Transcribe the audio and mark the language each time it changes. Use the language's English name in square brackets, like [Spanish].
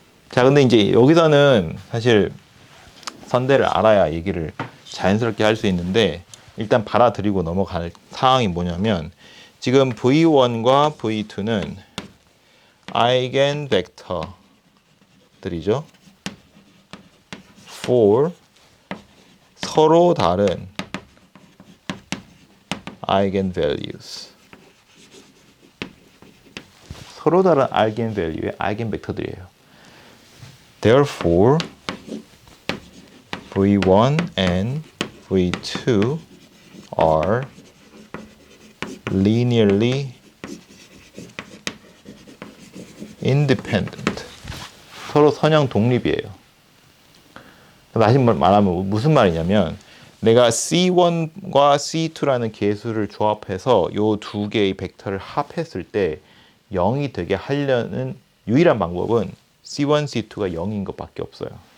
[Korean] 자 근데 이제 여기서는 사실 선대를 알아야 얘기를 자연스럽게 할 수 있는데 일단 받아들이고 넘어갈 사항이 뭐냐면 지금 V1과 V2는 아이겐 벡터들이죠. [English] for [Korean] 서로 다른 아이겐 values. 서로 다른 아이겐 value의 아이겐 벡터들이에요. [English] Therefore V1 and V2 are linearly independent. [Korean] 서로 선형 독립이에요. 다시 말하면 무슨 말이냐면 내가 C1과 C2라는 계수를 조합해서 이 두 개의 벡터를 합했을 때 0이 되게 하려는 유일한 방법은 C1, C2가 0인 것밖에 없어요.